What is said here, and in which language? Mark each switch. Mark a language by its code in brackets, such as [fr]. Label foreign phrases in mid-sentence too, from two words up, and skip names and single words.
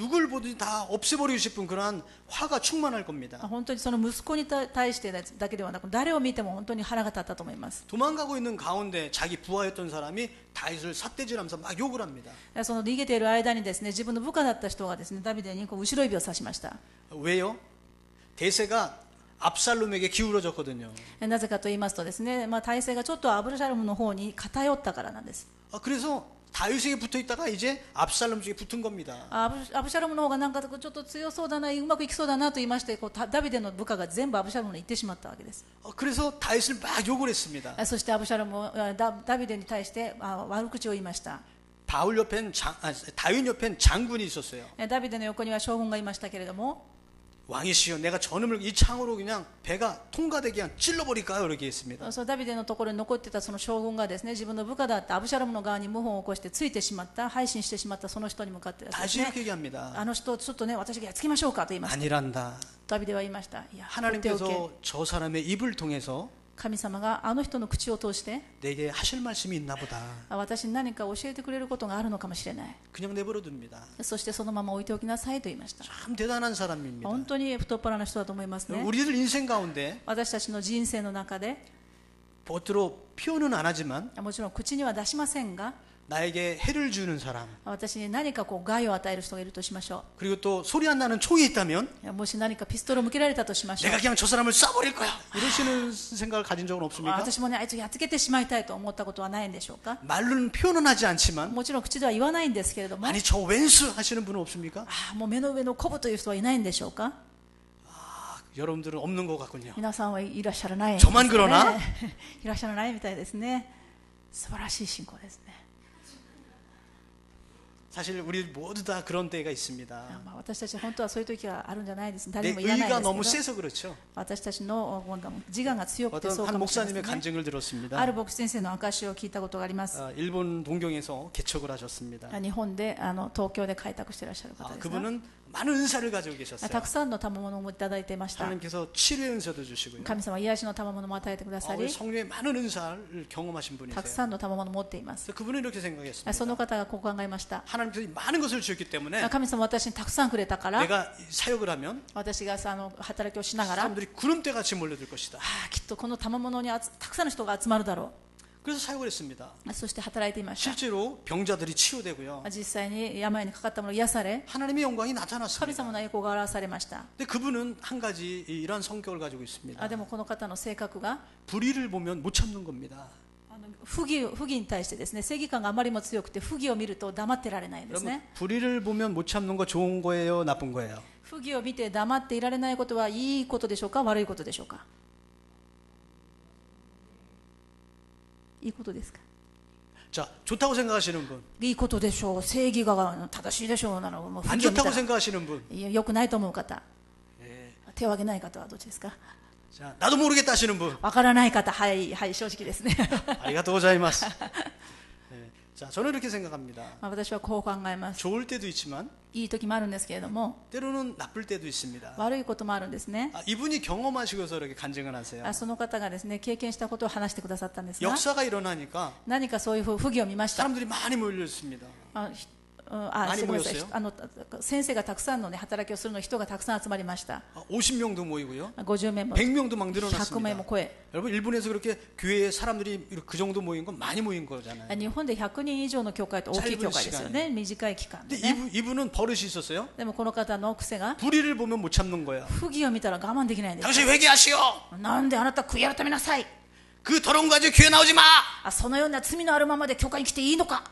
[ko] 누굴 보든지 다 없애버리고 싶은 그러한 화가 충만할 겁니다. [ja] 本当にその息子に対してだけではなく、誰を見ても本当に腹が立ったと思います。 [ko] 도망가고 있는 가운데 자기 부하였던 사람이 다윗을 삿대질하면서 막 욕을 합니다. [ja] その逃げている間にですね、自分の部下だった人がですね、ダビデに後ろ指を指しました。 [ko] 왜요? 대세가 압살롬에게 기울어졌거든요. [ja] なぜかと言いますとですね、体勢がちょっとアブシャロムの方に偏ったからなんです。 [ko] 그래서 다윗에게 붙어 있다가 이제 압살롬 쪽에 붙은 겁니다. [ja] アブシャロムの方がなんかちょっと強そうだな、うまくいきそうだなと言いまして、ダビデの部下が全部アブシャロムに行ってしまったわけです。 [ko] 그래서 다윗을 막 욕을 했습니다. [ja] そしてアブシャロムはダビデに対して悪口を言いました。 [ko] 다윗 옆엔 장군이 있었어요. [ja] ダビデの横には将軍がいましたけれども、 [ko] 왕이시여 내가 저놈을 이 창으로 그냥 배가 통과되게 그냥 찔러버릴까요? 이렇게 했습니다. [ja] ダビデのところに残っていたその将軍がですね、自分の部下だったアブシャロムの側に謀反を起こしてついてしまった、配信してしまったその人に向かってです [ko] 다시 [ja] ね、 [ko] 이렇게 얘기합니다. [ja] あの人ちょっとね、私がやっつけましょうかと言いました。 [ko] 아니란다. [ja] ダビデは言いました。いや、放っておけ。 [ko] 하나님께서 저 사람의 입을 통해서 [ja] 神様があの人の口を通して [ko] 내게 하실 말씀이 있나 보다. [ja] 私に何か教えてくれることがあるのかもしれない。 [ko] 그냥 내버려둡니다. [ja] そしてそのまま置いておきなさいと言いました。 [ko] 참 대단한 사람입니다. [ja] 本当に太っ腹な人だと思いますね。 [ko] 우리들 인생 가운데 [ja] 私たちの人生の中で [ko] 겉으로 표현은 안 하지만 [ja] もちろん口には出しませんが、 [ko] 나에게 해를 주는 사람 [ja] 私に何か害を与える人がいるとしましょ [ko] 그리고 또 소리 안 나는 총이 있다면 [ja] う。もし何かピストルを向けられたとしましょう。 [ko] 내가 그냥 저 사람을 쏴버릴 거야 이러시는 생각을 가진 적은 없습니까? [ja] 私もね、あいつやっつけてしまいたいと思ったことはないんでしょうか。 [ko] 말로는 표현은 하지 않지만 [ja] もちろん口では言わないんですけれども、 [ko] 아니 저 왼수 하시는 분은 없습니까? [ja] もう目の上のコブという人はいないんでしょうか。 [ko] 여러분들은 없는 것 같군요. [ja] 皆さんはいらっしゃらないん [ko] 저만그러나 [ja] いらっしゃらないみたいですね。素晴らしい信仰ですね。 [ko] 사실 우리 모두 다 그런 때가 있습니다. [ja] 私たち本当はそういう時があるんじゃないです。 [ko] 내 [ja] 誰も言わない [ko] 의가 [ja] で [ko] 너무 [ja] すけど、 [ko] 세서 그렇죠. [ja] 私たちの自我が強くてそう [ko] 어떤 [ja] か [ko] 한 [ja] もしれません [ko] 목사님의 [ja] ね。 [ko] 간증을 들었습니다. [ja] ある牧師先生の証を聞いたことがあります。 [ko] 일본 동경에서 개척을 하셨습니다. [ja] 日本で東京で開拓していらっしゃる方ですが、 [ko] 그분은 많은 은사를 가지고 [ja] た [ko] 계셨어요. [ja] くさんの賜物もいただいていました。 [ko] 하나님께서 치료의 은사도 주시고요. [ja] 神様は癒しの賜物も与えてくださ [ko] 우리 [ja] り、 [ko] 성령의 많은 은사를 경험하신 [ja] たく [ko] 분이세요. [ja] さんの賜物を持っています。 [ko] 그래서 그분은 이렇게 생각했습니다. [ja] その方がこう考えました。 [ko] 하나님께서 많은 것을 주었기 때문에 [ja] 神様は私にたくさんくれたから、 [ko] 내가 사역을 하면 [ja] 私が働きをしながら、 [ko] 사람들이 구름대 같이 몰려들 것이다. [ja] きっとこの賜物にたくさんの人が集まるだろ [ko] 그래서 사역을 했습니다. [ja] う。そして働いていました。 [ko] 실제로 병자들이 치유되고요. [ja] 実際に病にかかった者を癒され、 [ko] 하나님의 영광이 [ja] 神 [ko] 나타났습니다. [ja] 様の栄光が表されました。 [ko] 근데 그분은 한 가지 이런 성격을 가지고 있습니다. [ja] でもこの方の性格が、 [ko] 불의를 보면 못 참는 겁니다. [ja] 不義に対してですね、正義感があまりにも強くて、不義を見ると黙ってられないんです [ko] 여러분 [ja] ね。 [ko] 불의를 보면 못 참는 거 좋은 거예요, 나쁜 거예요? [ja] 不義を見て黙っていられないことはいいことでしょうか、悪いことでしょうか。いいことですか。 [ko] 자, 좋다고 생각하시는 분, [ja] いいことでしょう、正義が正しいでしょうなの、もう不 [ko] 안 [ja] 義を見た [ko] 좋다고 [ja] ら [ko] 생각하시는 분. [ja] 良くないと思う方、 [ko] 예. [ja] 手を挙げない方はどっちですか。 [ko] 자, 나도 모르겠다 하시는 분. [ja] わからない方、はい、はい、正直ですね。ありがとうございます. [ko] 예. 자, 저는 이렇게 생각합니다. [ja] 私はこう考えます。 [ko] 좋을 때도 있지만 [ja] いい時もあるんですけれども、 [ko] 때로는 나쁠 때도 있습니다. [ja] 悪いこともあるんですね。 [ko] 이분이 경험하시고서 이렇게 간증을 하세요. [ja] その方がですね、経験したことを話してくださったんですが、 [ko] 역사가 일어나니까 [ja] 何かそういう不義を見ました。 [ko] 사람들이 많이 몰렸습니다. [ja] すみません、 先生がたくさんの、ね、働きをするの人がたくさん集まりました。 [ko] 50명도 모이고요. [ja] 50 名も [ko] 100명도 막 [ja] 100名 [ko] 늘어났습니다. [ja] も超え、 [ko] 여러분 일본에서 그렇게 교회에 사람들이 그 정도 모인 건 많이 모인 거잖아요. [ja] 日本で100人以上の教会と大きい教会ですよね。短い期間で [ko] 근데 [ja] ね。 [ko] 이분은 버릇이 있었어요. [ja] でもこの方の癖が、 [ko] 불의를 보면 못 참는 거예요. [ja] 不義を見たら我慢できないんです。 [ko] 당신 회개하시오. [ja] なんであなた悔い改めなさい。 [ko] 그 더러운 거 가지고 교회 나오지 마. [ja] そのような罪のあるままで教会に来ていいのか。